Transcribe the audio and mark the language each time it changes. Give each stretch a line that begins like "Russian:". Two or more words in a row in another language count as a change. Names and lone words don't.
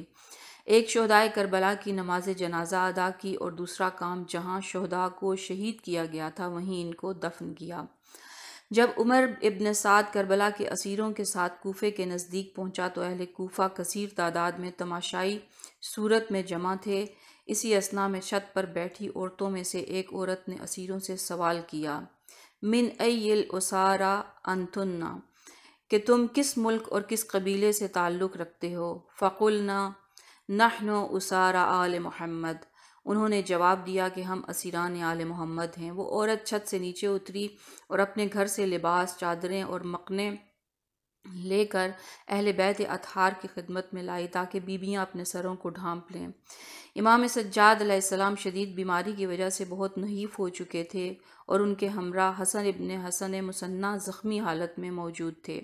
Urdu: ایک شہدائے کربلا کی نماز جنازہ ادا کی اور دوسرا کام جہاں شہداء کو شہید کیا گیا تھا وہیں ان کو دفن کیا۔ جب عمر ابن سعد کربلا کے اسیروں کے ساتھ کوفے کے نزدیک پہنچا تو اہل کوفہ کثیر تعداد میں تماشائی صورت میں جمع تھے۔ اسی اثنا میں چھت پر بیٹھی عورتوں میں سے ایک عورت نے اسیروں سے سوال کیا:
Arabic: من ای الاسارى انتن،
Urdu: کہ تم کس ملک اور کس قبیلے سے تعلق رکھتے ہو؟
Arabic: فقلنا نحن اسارى آل محمد،
Urdu: انہوں نے جواب دیا کہ ہم اسیران آل محمد ہیں۔ وہ عورت چھت سے نیچے اتری اور اپنے گھر سے لباس، چادریں اور مکنے لے کر اہل بیت اطہار کی خدمت میں لائی تاکہ بیویاں اپنے سروں کو ڈھانپ لیں۔ امام سجاد
Arabic: علیہ السلام
Urdu: شدید بیماری کی وجہ سے بہت نحیف ہو چکے تھے اور ان کے ہمراہ حسن ابن حسن مصنع زخمی حالت میں موجود تھے۔